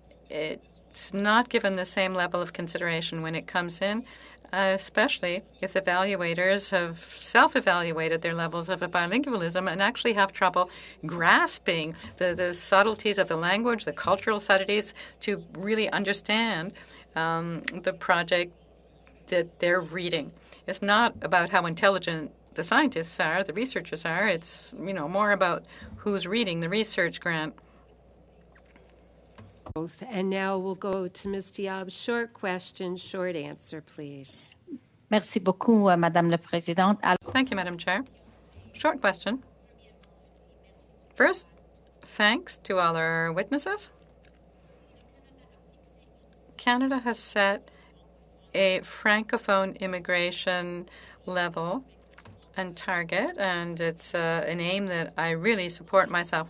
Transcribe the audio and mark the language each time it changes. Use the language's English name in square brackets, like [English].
[English] It's not given the same level of consideration when it comes in, especially if evaluators have self-evaluated their levels of bilingualism and actually have trouble grasping the subtleties of the language, the cultural subtleties, to really understand the project that they're reading. It's not about how intelligent the scientists are, the researchers are. It's, more about who's reading the research grant. And now we'll go to Ms. Diab. Short question, short answer, please. [French] Merci beaucoup, Madame la Présidente. [English] Thank you, Madam Chair. Short question. First, thanks to all our witnesses. Canada has set a Francophone immigration level and target, and it's an aim that I really support myself.